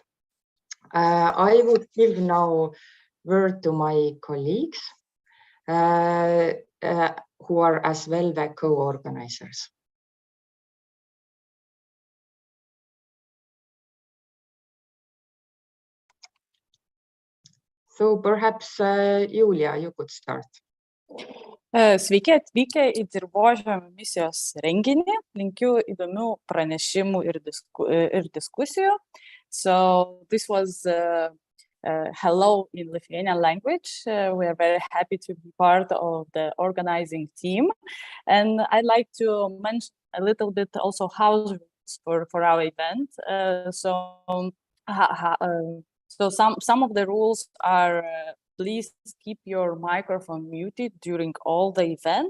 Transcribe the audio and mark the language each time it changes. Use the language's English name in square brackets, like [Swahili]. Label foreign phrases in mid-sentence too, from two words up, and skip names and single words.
[English] I would give now word to my colleagues who are as well the co-organizers. So perhaps Julia, you could start. [Lithuanian] Sveiki atvykę į dirvožemio misijos renginį. Linkiu įdomių pranešimų ir diskusijų. [English] So this was hello in Lithuanian language. We are very happy to be part of the organizing team. And I'd like to mention a little bit also house rules for our event. So some of the rules are please keep your microphone muted during all the event.